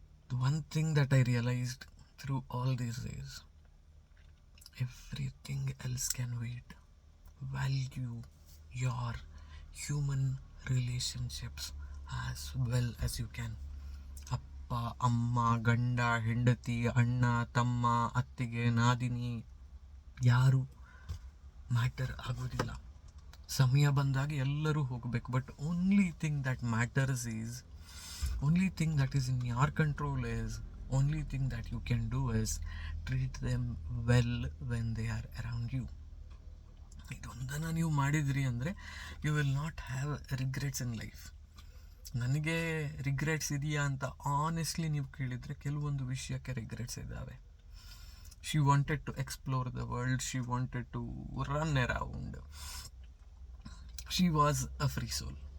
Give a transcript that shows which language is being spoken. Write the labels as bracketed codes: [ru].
[en] The one thing that I realized through all these days, everything else can wait. Value your human relationships as well as you can. [kn] ಅಪ್ಪ, ಅಮ್ಮ, ಗಂಡ, ಹೆಂಡತಿ, ಅಣ್ಣ, ತಮ್ಮ, ಅತ್ತಿಗೆ, ನಾದಿನಿ, ಯಾರು ಮ್ಯಾಟರ್ ಆಗೋದಿಲ್ಲ. ಸಮಯ ಬಂದಾಗ ಎಲ್ಲರೂ ಹೋಗಬೇಕು. [en] But only thing that matters is, only thing that is in your control is, only thing that you can do is treat them well when they are around you. [kn] ಇದೊಂದನ್ನು ನೀವು ಮಾಡಿದ್ರಿ ಅಂದರೆ [en] You will not have regrets in life. [kn] ನನಗೆ regrets ಇದೆಯಾ ಅಂತ honestly ನೀವು ಕೇಳಿದರೆ ಕೆಲವೊಂದು ವಿಷಯಕ್ಕೆ ರಿಗ್ರೆಟ್ಸ್ ಇದ್ದಾವೆ. [en] She wanted to explore the world, she wanted to run around, she was a free soul.